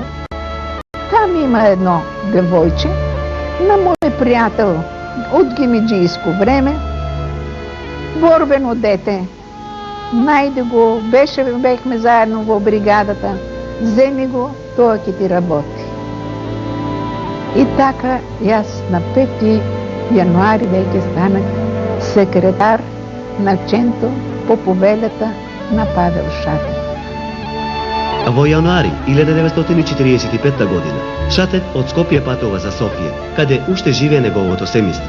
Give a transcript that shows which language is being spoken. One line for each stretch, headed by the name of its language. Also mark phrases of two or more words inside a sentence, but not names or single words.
Bulgarian: Там има едно девойче на мой приятел от гимиджийско време, борбено дете. Найде го, бехме заедно в бригадата, вземи го, той ке ти работи.
Macedonian: И така, аз на 5 януари веќе станах секретар на Ченто по повелята на Павел Шатев. Во јануари 1945 година Шатев од Скопје патува за Софија, каде уште живее неговото семејство.